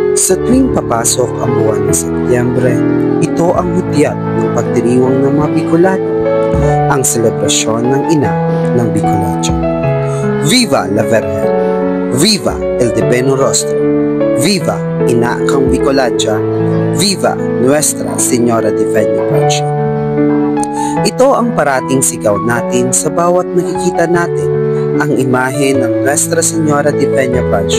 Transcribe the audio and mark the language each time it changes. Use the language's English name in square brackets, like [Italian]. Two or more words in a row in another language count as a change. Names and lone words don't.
[Filipino] Sa tuwing papasok ang buwan ng Setyembre, ito ang hudyat ng pagdiriwang ng mga Bicolano, ang selebrasyon ng ina ng Bicolandia. [Spanish] Viva la Virgen! Viva el Divino Rostro! Viva Ina kang Bicolandia! Viva Nuestra Señora de Peña Francia! [Filipino] Ito ang parating sigaw natin sa bawat nakikita natin ang imahe ng Nuestra Señora de Peña Francia.